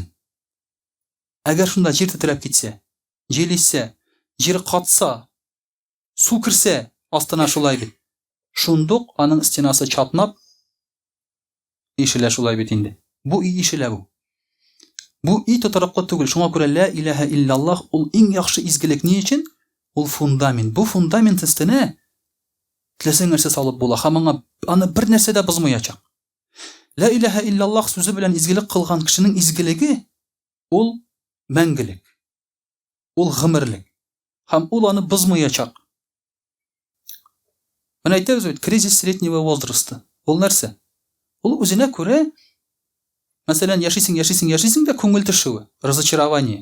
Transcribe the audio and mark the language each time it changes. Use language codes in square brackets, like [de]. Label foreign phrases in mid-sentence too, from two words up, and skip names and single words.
[tt] Әгәр шунда җир тетрәп китсә, җил исә, җир катса, су кирсә, астына шулай бит. Шундук аның стенасы чатнап ишелә шулай бит инде. Бу ишелә бу. Бу тотырыклы түгел. Шуңа күрә [ar] لا إله إلا الله [tt] ул иң яхшы изгелек ни өчен? Ул фундамент. Бу фундамент өстенә теләсәң нәрсә салып була. Һәм аны бер нәрсә дә бозмаячак. Ла илаха илляллах сүзе белән изгелек кылган кешенең изгелеге ул мәңгелек. Ул гомерлек. Һәм ул аны бозмаячак. Менә әйтәбез бит, [ru] кризис среднего возраста. [tt] Ул нәрсә? Ул үзенә күрә, мәсәлән, яшисең дә күңел төшүе, разочарование.